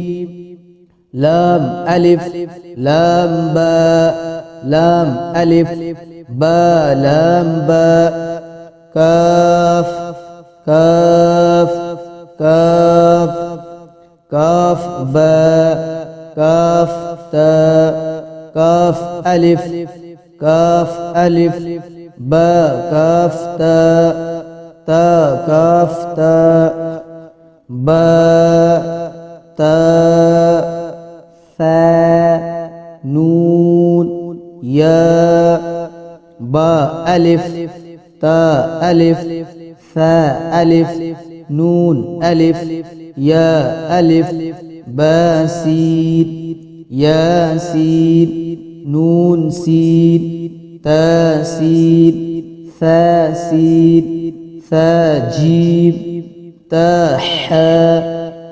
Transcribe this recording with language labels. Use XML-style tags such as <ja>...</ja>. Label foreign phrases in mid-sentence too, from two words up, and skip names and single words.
<ar>لام ألف لام با لام ألف با لام با. كاف كاف كاف كاف با كاف تا كاف ألف كاف ألف با كاف تا تا كاف تا با تا ثا نون يا با ألف تا ألف ثا ألف نون ألف يا ألف با سين يا سين نون سين تا سين ثا سين ثا جيم تا حاء</ar>